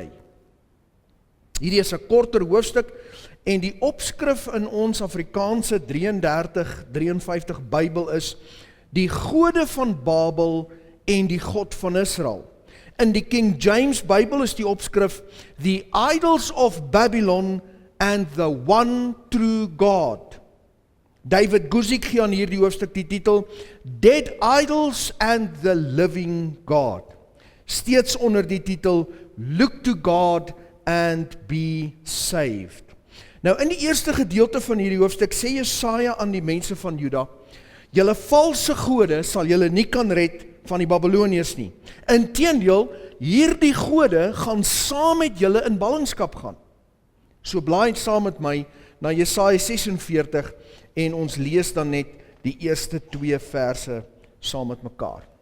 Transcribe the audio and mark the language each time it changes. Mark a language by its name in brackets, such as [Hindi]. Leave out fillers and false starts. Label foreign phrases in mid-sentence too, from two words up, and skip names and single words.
[Afrikaans] Hierdie is 'n korter hoofstuk en die opskrif in ons Afrikaanse 33-53 Bybel is, die gode van Babel en die God van Israel. In die King James Bybel is die opskrif, [English] the idols of Babylon and the one true God. [Afrikaans] David Guzik gee aan hierdie hoofstuk die titel, [English] Dead Idols and the Living God. [Afrikaans] Steeds onder die titel, [English] Look to God and be saved. [Afrikaans] Nou in die eerste gedeelte van hierdie hoofstuk sê Jesaja aan die mense van Juda, julle valse gode sal julle nie kan red van die Babyloniërs nie. Inteendeel, hierdie gode gaan saam met julle in ballingskap gaan. So blaai saam met my na Jesaja 46 en ons lees dan net die eerste 2 verse saam met mekaar.